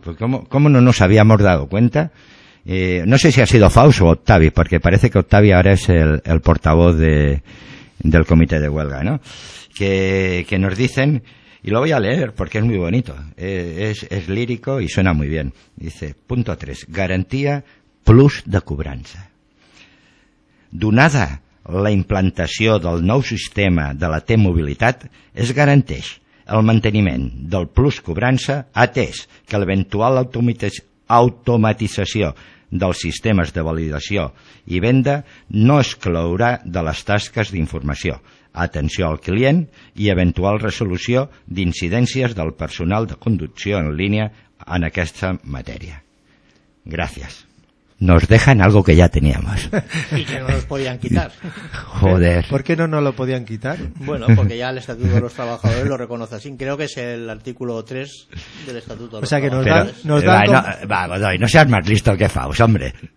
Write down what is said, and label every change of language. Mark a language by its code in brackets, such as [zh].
[es] Pues cómo no nos habíamos dado cuenta. No sé si ha sido Faust o Octavi, porque parece que Octavi ahora es el portavoz del comité de huelga, ¿no? Que nos dicen... Y lo voy a leer porque es muy bonito, es lírico y suena muy bien. Dice, punto 3, garantía plus de cobrança. [ca] Donada la implantació del nou sistema de la T-Mobilitat, es garanteix el manteniment del plus cobrança, atès que l'eventual automatització dels sistemes de validació i venda no exclourà de les tasques d'informació, atenció al client i eventual resolució d'incidències del personal de conducció en línia en aquesta matèria. Gràcies. [es] Nos dejan algo que ya teníamos. Y que no nos podían quitar. Joder. ¿Por qué no lo podían quitar? Bueno, porque ya el Estatuto de los Trabajadores lo reconoce así. Creo que es el artículo 3 del Estatuto de los Trabajadores. O sea, que nos dan... Va, Godoy, no seas más listo que Faust, hombre.